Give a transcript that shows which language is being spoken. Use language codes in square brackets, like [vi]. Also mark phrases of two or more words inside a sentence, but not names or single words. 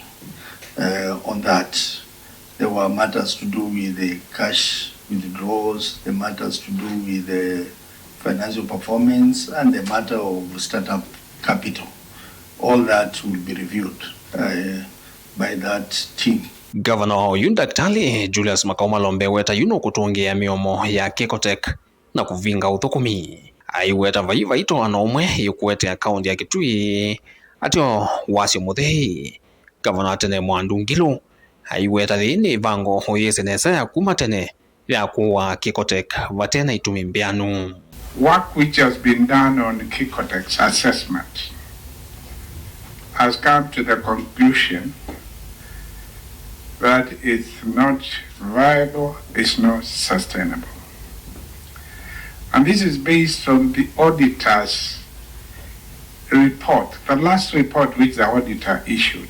[en] On that, there were matters to do with the cash withdrawals, the matters to do with the financial performance, and the matter of startup capital. All that will be reviewed by that team. [kam] Gavana huyu Daktari Julius Makaumalombe weta yuno kutungia miomo ya Kicotec na kuvinga uthukumi. Aiweta vaiva ito anomwe yukuete kaunti ya Kitui atio wasio muthei. Gavana tene Muwandu Ngilu aiweta thini vango hoyesenesa ya kuma tene ya kuwa Kicotec vatena itumi mbianu. [en] Work which has been done on Kicotec's assessment has come to the conclusion that it's not viable, it's not sustainable. And this is based on the auditor's report, the last report which the auditor issued.